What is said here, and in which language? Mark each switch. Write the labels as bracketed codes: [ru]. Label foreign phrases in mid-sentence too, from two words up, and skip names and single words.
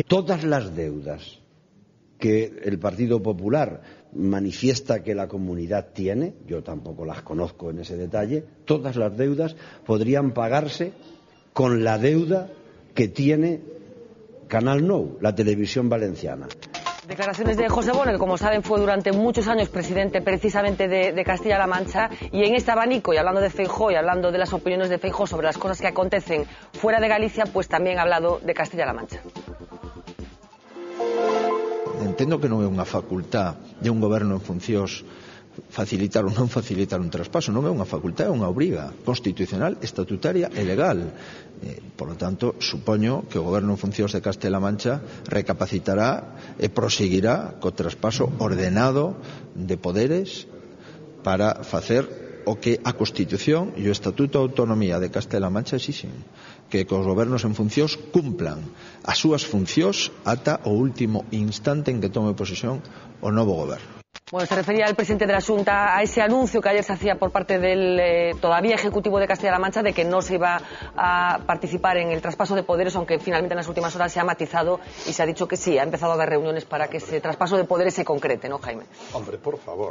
[es] Todas las deudas que el Partido Popular manifiesta que la comunidad tiene, yo tampoco las conozco en ese detalle, todas las deudas podrían pagarse con la deuda que tiene Canal Nou, la televisión valenciana. Declaraciones de José Bono, que como saben fue durante muchos años presidente precisamente de Castilla-La Mancha, y en este abanico, y hablando de Feijóo y hablando de las opiniones de Feijóo sobre las cosas que acontecen fuera de Galicia, pues también ha hablado de Castilla-La Mancha. [gl] Entendo que non é unha facultad de un goberno en funcións facilitar ou non facilitar un traspaso, non é unha facultad, é unha obriga constitucional, estatutaria e legal. [es] Por lo tanto, [gl] supoño que o goberno en funcións de Castela Mancha recapacitará e proseguirá co traspaso ordenado de poderes para facer o que a Constitución e o Estatuto de Autonomía de Castela Mancha exixen, que os gobernos en funcións cumplan as súas funcións ata o último instante en que tome posesión o novo goberno. [es] Bueno, se refería el presidente de la Xunta a ese anuncio que ayer se hacía por parte del todavía Ejecutivo de Castilla-La Mancha de que no se iba a participar en el traspaso de poderes, aunque finalmente en las últimas horas se ha matizado y se ha dicho que sí, ha empezado a haber reuniones para que ese traspaso de poderes se concrete, ¿no, Jaime? Hombre, por favor.